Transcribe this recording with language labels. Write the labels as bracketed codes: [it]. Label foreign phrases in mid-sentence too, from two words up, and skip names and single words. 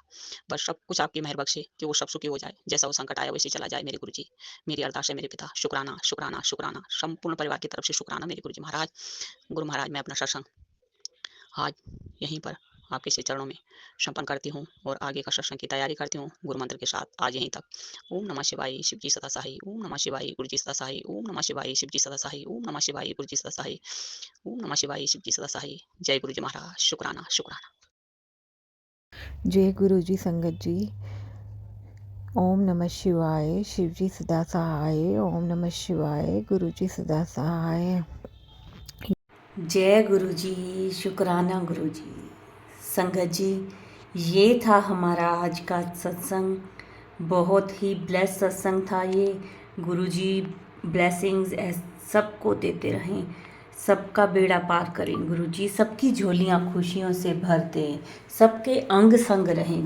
[hi] बस सब कुछ आपकी मेहर बख्शे कि वो सब सुखी हो जाए, जैसा वो संकट आया वैसे चला जाए मेरे गुरुजी। मेरी अरदास है मेरे पिता, शुक्राना, शुक्राना, शुक्राना, संपूर्ण परिवार की तरफ से शुक्राना मेरे गुरुजी महाराज। गुरु महाराज, मैं अपना सत्संग आज यहीं पर आपके श्री चरणों में संपन्न करती हूँ और आगे का सत्संग की तैयारी करती हूँ गुरु मंत्र के साथ आज यहीं तक। ओम नमः शिवाय, शिव जी सदा सहाय। ओम नमः शिवाय, गुरु जी सदा सहाय। ओम नमः शिवाय, शिव जी सदा सहाय। ओम नमः शिवाय, गुरु जी सदा सहाय। ओम नमः शिवाय, शिव जी सदा सहाय। जय गुरु जी महाराज, शुक्राना, शुक्राना। जय गुरु जी संगत जी। ओम नमः शिवाय, शिव जी सदा सहाय। ओम नमः शिवाय, गुरु जी सदा सहाय। जय गुरु जी, शुक्राना गुरु जी। संगत जी, ये था हमारा आज का सत्संग। बहुत ही ब्लेस सत्संग था ये। गुरु जी ब्लेसिंग्स सबको देते रहें, सबका बेड़ा पार करें गुरु जी, सबकी झोलियाँ खुशियों से भर दें, सबके अंग संग रहें।